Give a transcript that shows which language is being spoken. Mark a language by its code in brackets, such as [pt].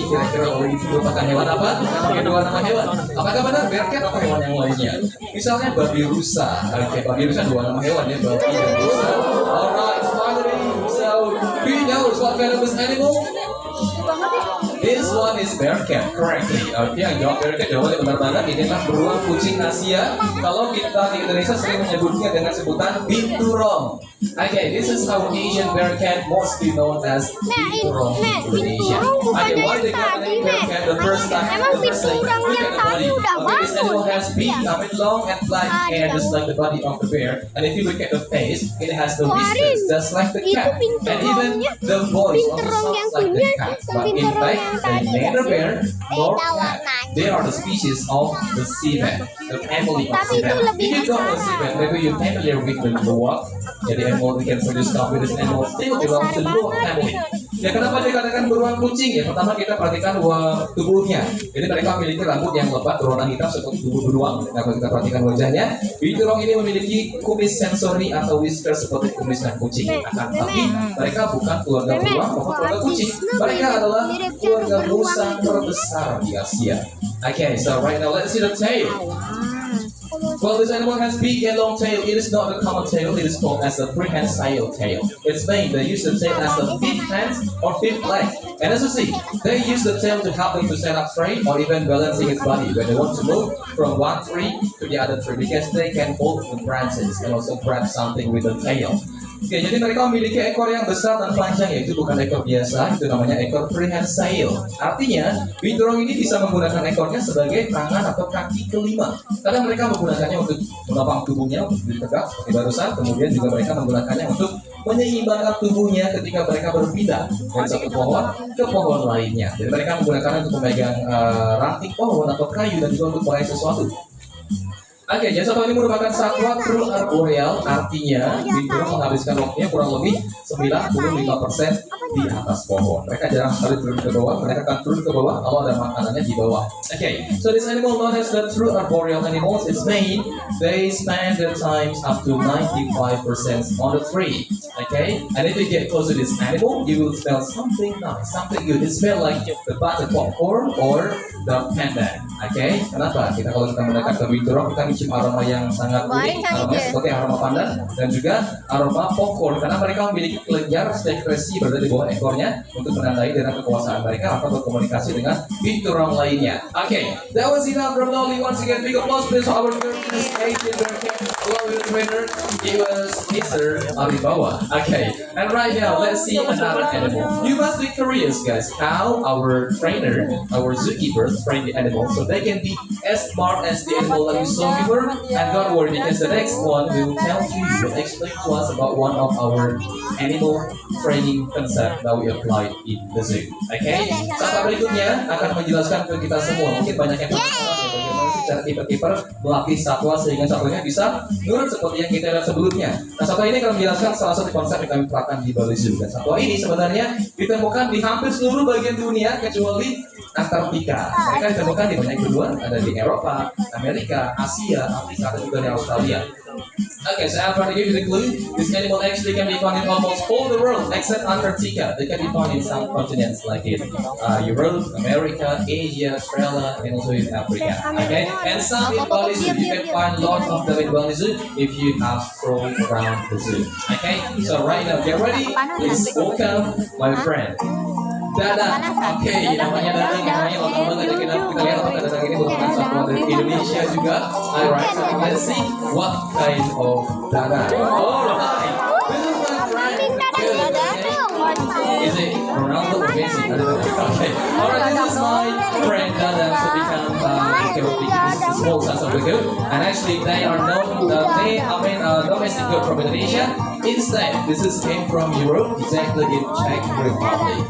[id] Kira-kira Loli itu merupakan hewan apa? Pakai 2 nama hewan. Apakah benar bearcat atau hewan yang lainnya? Misalnya babi rusa. Oke, babi rusa 2 nama hewan ya, babi dan rusa. [en] Alright, finally. So, do you know what kind of this animal? This one is bearcat, correctly. Oke, yang jawab bearcat jawabannya benar banget. Inilah beruang kucing Asia. Kalau kita di Indonesia sering menyebutnya dengan sebutan binturong. Okay, this is our Asian bearcat, mostly known as binturong in Indonesia. Okay, why they got the name bearcat? The first time, the first thing, look at the body. Okay, this animal has big, long and black hair, just like the body of the bear. And if you look at the face, it has the whiskers, just like the cat. And even the voice also sounds like the cat. But in fact, they neither bear nor cat. They are the species of the seabed, the family of seabed. If you don't know seabed, maybe you're familiar with the luwak. Jadi animal we can produce coffee. This animal still belongs to luwak family. [id] Ya, kenapa dikatakan beruang kucing? Ya, pertama kita perhatikan tubuhnya. Jadi mereka memiliki rambut yang lebat berwarna hitam seperti tubuh beruang. Kalau kita perhatikan wajahnya, binturong ini memiliki kumis sensori atau whisker seperti kumis dan kucing. Akan tetapi mereka bukan keluarga beruang maupun keluarga kucing. Mereka adalah keluarga musang terbesar di Asia. [en] Okay, so right now let's see the tail. Well, this animal has big and long tail. It is not a common tail. It is called as a prehensile tail. It's made. They use the tail as the fifth hand or fifth leg. And as you see, they use the tail to help them to stand up straight or even balancing its body when they want to move from one tree to the other tree because they can hold the branches and also grab something with the tail. [id] Oke, jadi mereka memiliki ekor yang besar dan panjang, yaitu bukan ekor biasa, itu namanya ekor prehensile. Artinya, binturong ini bisa menggunakan ekornya sebagai tangan atau kaki kelima. Karena mereka menggunakannya untuk menopang tubuhnya, untuk berdiri tegak seperti barusan. Kemudian juga mereka menggunakannya untuk menyeimbangkan tubuhnya ketika mereka berpindah dari satu pohon ke pohon lainnya. Jadi mereka menggunakannya untuk memegang ranting pohon atau kayu dan juga untuk meraih sesuatu. Oke, jadi satwa ini merupakan satwa true arboreal, artinya binturong menghabiskan waktunya kurang lebih 95% di atas pohon. Mereka jarang sekali turun ke bawah, mereka akan turun ke bawah kalau ada makanannya di bawah. [en] Okay, so this animal known as the true arboreal animals is made. They spend their times up to 95% on the tree. Okay, and if you get close to this animal, you will smell something nice, something good. It smells like the butter popcorn or the pandan. Okay, [id] kenapa? Kalau kita mendekat ke binturong, kita mencium aroma yang sangat unik, aromanya seperti aroma pandan dan juga aroma popcorn karena mereka memiliki kelenjar sekresi berada di bawah ekornya untuk menandai dengan kekuasaan mereka atau berkomunikasi dengan binturong lainnya. [en] Okay, that was enough from Lolly. Once again, big applause please for our first Asian bearcat Lolly winner. It was Mr. Aribawa. Okay, and right now let's see another animal. You must be curious, guys, how our trainer, our zookeepers train the animals so they can be as smart as the animal that you saw before. And don't worry, because the next one will tell you, will explain to us about one of our animal training concept that we applied in the zoo. Okay? [id] Saat berikutnya akan menjelaskan ke kita semua. Mungkin banyak yang penasaran bagaimana sih cara kiper-kiper melatih satwa sehingga satwanya bisa nurut seperti yang kita lihat sebelumnya. Nah, satwa ini akan menjelaskan salah satu konsep yang kami terapkan di Bali Zoo. Dan satwa ini sebenarnya ditemukan di hampir seluruh bagian dunia kecuali Antartika. Mereka ditemukan di banyak benua, ada di Eropa, Amerika, Asia, Afrika, dan juga di Australia. [en] Okay, so after I give you the clue, this animal actually can be found in almost all the world except Antarctica. They can be found in some continents like in Europe, America, Asia, Australia, and also in Africa. Okay, and some in Bali Zoo. You can find lots of them in Bali Zoo if you have strolled around the zoo. Okay, so right now get ready. Please welcome my friend Dadang. [id] Oke, namanya Dadang, namanya lengkap banget. Kita lihat apakah Dadang ini merupakan satwa dari Indonesia juga. [en] Alright, so let's see what kind of Dadang. Alright, this is my friend. Is it Ronaldo or Messi? I don't know. Okay, alright, this is my friend Dadang. So become this is the small size of the goat, and actually they are known. Domestic goat from Indonesia. Instead, this is came from Europe, exactly in Czech Republic.